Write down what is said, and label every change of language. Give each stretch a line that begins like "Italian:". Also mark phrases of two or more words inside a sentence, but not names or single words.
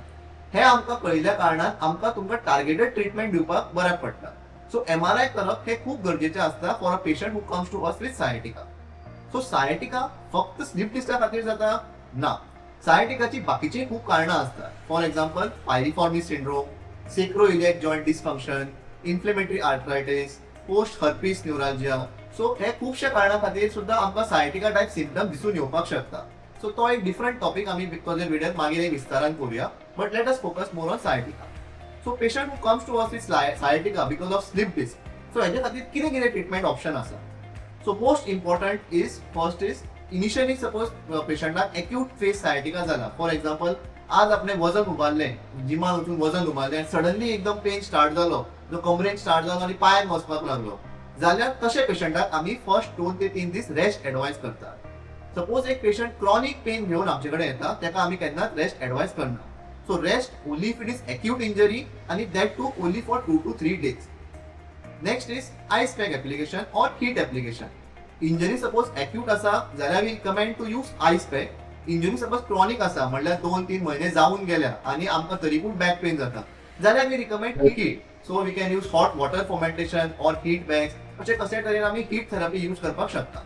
Konkani: हे आमकां कळिल्ल्या कारणान आमकां तुमकां
English: targeted treatment
Konkani: दिवपाक बऱ्याक पडटा.
English: सो MRI
Konkani: करप हे खूब गरजेचें आसता
English: for a patient who comes to us with sciatica.
Konkani: सो सायटिका फक्त
English: slip disc-a
Konkani: खातीर जाता ना. सायटिकाची बाकीची खूब कारणां आसतात.
English: for example piriformis syndrome, sacroiliac joint dysfunction, inflammatory arthritis, post herpes neuralgia.
Konkani: सो हे खुबशे कारणां खातीर सुद्दां आमकां
English: sciatica type symptom
Konkani: दिसून येवपाक शकता. सो तो एक
English: different topic
Konkani: आमी बिकॉज व्हिडिओत मागीर एक विस्तारान करूया,
English: but let us focus more on sciatica. so patient who comes to us with sciatica because of slip disc.
Konkani: सो हेजे खातीर कितें कितें
English: treatment option
Konkani: आसा.
English: so most important is first is initially suppose
Konkani: पेशंटाक
English: acute phase sciatica
Konkani: जाला.
English: for example
Konkani: आज आपणे वजन उबारलें, जिमान वचून वजन उबारलें आनी सडनली एकदम
English: pain start
Konkani: जालो, जो कमरेन स्टार्ट जालो आनी पांयान वचपाक लागलो, जाल्यार तशे पेशंटाक आमी फर्स्ट 2 ते 3 दीस
English: rest advise
Konkani: करता. सपोज एक पेशंट
English: chronic pain
Konkani: घेवन आमचे कडेन येता, तेका आमी केन्नाच
English: rest advise
Konkani: करना.
English: so rest only if it is acute injury आनी that too only for 2 to 3 days. next is ice pack application or heat application. injury suppose acute
Konkani: आसा जाल्यार
English: we recommend to use ice pack. injury suppose chronic
Konkani: आसा म्हणल्यार 2-3 महिने जावन गेल्या आनी आमकां तरीपूय
English: back pain
Konkani: जाता, जाल्यार
English: we recommend heat. so we can use hot water fomentation or heat bags.
Konkani: अशें कशे तरेन आमी
English: heat therapy use
Konkani: करपाक शकता.